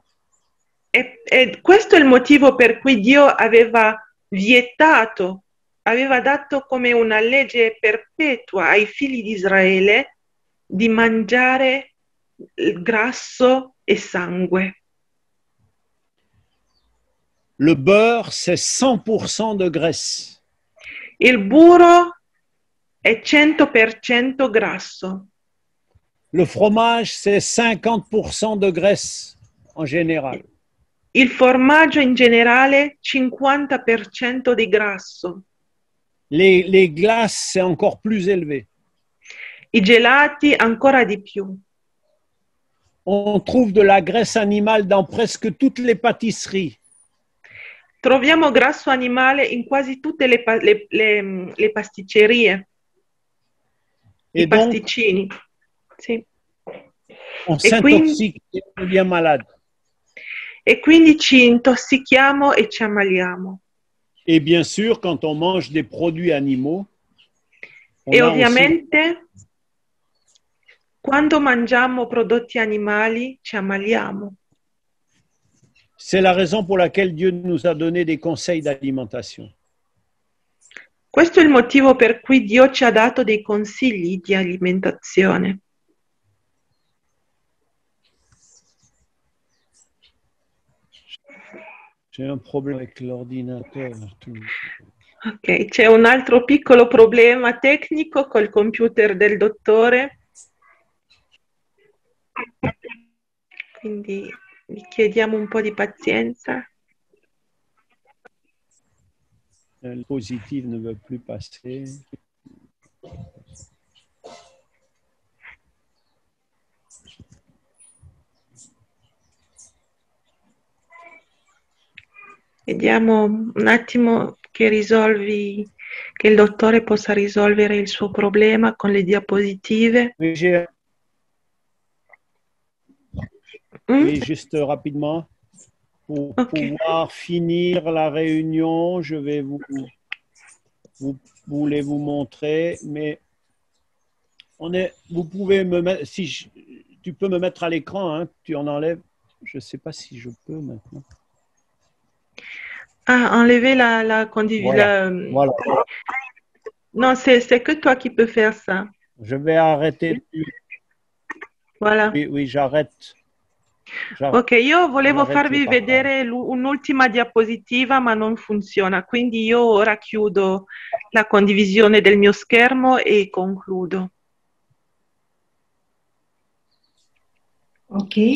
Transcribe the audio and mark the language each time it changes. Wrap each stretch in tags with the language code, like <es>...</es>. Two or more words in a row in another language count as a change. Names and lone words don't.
<it>E questo è il motivo per cui Dio aveva dato come una legge perpetua ai figli di Israele di mangiare grasso e sangue.</it> <fr>Le beurre, c'est 100% de graisse.</fr> <it>Il burro è 100% grasso.</it> <fr>Le fromage, c'est 50% de graisse en général.</fr> <it>Il formaggio in generale 50% di grasso.</it> <fr>Les glaces, c'est encore plus élevé.</fr> <it>I gelati ancora di più.</it> <fr>On trouve de la graisse animale dans presque toutes les pâtisseries.</fr> <it>Troviamo grasso animale in quasi tutte le pasticcerie,</it> <fr>Et</fr> <it>i</it> <fr>donc,</fr> <it>pasticcini. Sì.</it> <fr>on s'intoxique et on devient malade.</fr> <it>E quindi ci intossichiamo e ci ammaliamo.</it> <fr>Et bien sûr, quand on mange des produits animaux, on</fr> <it>E</it> <fr>a</fr> <it>ovviamente quando mangiamo prodotti animali ci ammaliamo.</it> <fr>C'est la raison pour laquelle Dieu nous a donné des conseils d'alimentation.</fr> <it>Questo è il motivo per cui Dio ci ha dato dei consigli di alimentazione.</it> <fr>J'ai un problème avec l'ordinateur.</fr> <it>Ok, c'è un altro piccolo problema tecnico col computer del dottore. Quindi vi chiediamo un po' di pazienza.</it> <fr>Le positif ne veut plus passer.</fr> <it>Vediamo un attimo che il dottore possa risolvere il suo problema con le diapositive.</it> <fr>Oui, oui, juste rapidement, pour pouvoir finir la réunion, je vais voulais vous montrer, mais vous pouvez me mettre, tu peux me mettre à l'écran, hein, tu en enlèves, je ne sais pas si je peux maintenant. Ah, enlever la condivision. Voilà. Non, c'est que toi qui peux faire ça. Je vais arrêter. Voilà. Oui, j'arrête.</fr> <it>Ok, io volevo farvi vedere un'ultima diapositiva, ma non funziona, quindi io ora chiudo la condivisione del mio schermo e concludo. Ok.</it>